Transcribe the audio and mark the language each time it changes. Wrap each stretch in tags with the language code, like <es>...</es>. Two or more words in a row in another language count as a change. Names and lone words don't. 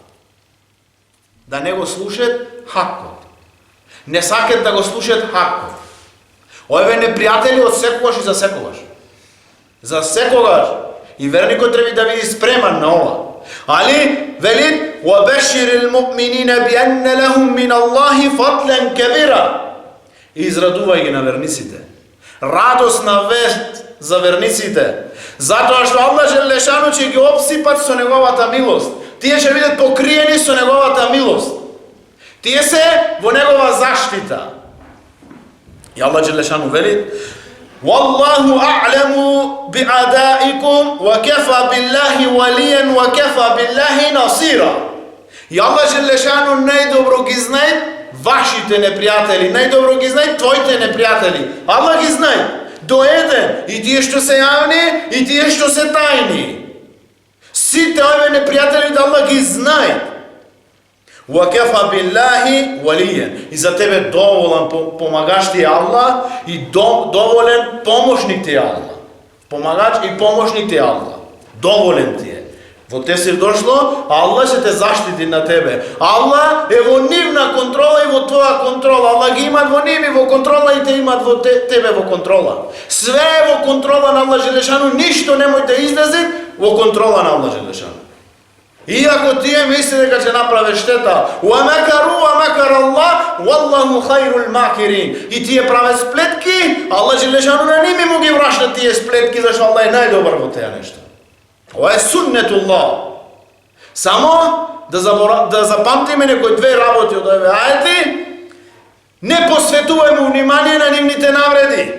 <mk>Да не го слушат хакот. Не сакат да го слушат хакот. Овие непријатели од секогаш и за секогаш. За секогаш. И верникот треба да биде спреман на ова. Али вели:</mk> <ar>"وبشر المؤمنين بأن لهم من الله فضلا كبيرا."</ar> <mk>Израдувај ги на верниците. Радосна вест за верниците. Затоа што Аллах джелешану ќе ги обсипат со неговата милост. Тие ќе бидат покриени со неговата милост. Тие се во негова заштита. И Аллах джелешану вели:</mk> <ar>"والله أعلم بأعدائكم وكفى بالله وليا وكفى بالله نصيرا."</ar> <mk>И Аллах джелешану најдобро ги знае вашите непријатели, најдобро ги знае твоите непријатели. Аллах ги знае до еден, и тие што се јавни, и тие што се тајни. Сите овие непријатели да Аллах ги знае.</mk> <ar>وَكَفَى بِاللَّهِ وَلِيًّا.</ar> <mk>И за тебе доволен помагаш ти е Аллах и доволен помошник ти е Аллах. Помагач и помошник ти е Аллах. Доволен ти е. Во Тефсир дошло, Аллах ќе те заштити на тебе. Аллах е во нивна контрола и во твоја контрола. Аллах ги имат во нив и во контрола и те имат во тебе во контрола. Све е во контрола на Аллах Желешану, ништо немој да излезе во контрола на Аллах Желешану. Иако тие мисли дека ќе направи штета,</mk> <ar>وَمَكَرُوا وَمَكَرَ اللَّهُ وَاللَّهُ خَيْرُ الْمَاكِرِينَ.</ar> <mk>И тие прават сплетки, Аллах Желешану на ними му ги врашта тие сплетки, зашто Аллах е најдобар во теа нешто. Ова е суннетуллах. Само да запамтиме некои две работи од овие ајети. Не посветувај му внимание на нивните навреди.</mk>